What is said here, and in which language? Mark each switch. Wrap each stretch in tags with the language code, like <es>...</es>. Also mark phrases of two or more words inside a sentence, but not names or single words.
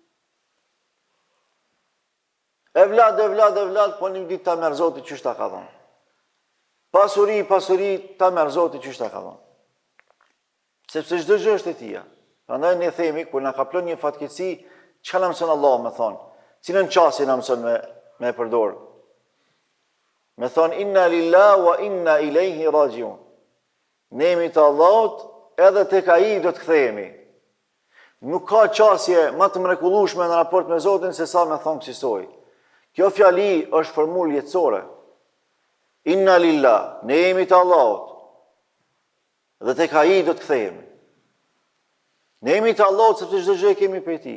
<sq>Evlad, po një ditë ta merr Zoti qysh ta ka dhënë. Pasuri, ta merr Zoti qysh ta ka dhënë. Sepse çdo gjë është e tija. Prandaj ne themi, kur na ka plon një fatkeqësi, çka na mëson Allahu me thonë? Cilën qasje na mëson me përdor? Me thonë,</sq> <ar>إنا لله وإنا إليه راجعون.</ar> <sq>Ne jemi të Allahut, edhe tek ai do të kthehemi. Nuk ka qasje më të mrekullueshme në raport me Zotin se sa me thonë kësaj. Kjo fjali është formulë jetësore.</sq> <ar>إنا لله,</ar> <sq>ne jemi të Allahut. Dhe tek ai do të kthehemi. Ne jemi të Allahut sepse çdo gjë e kemi prej tij.</sq>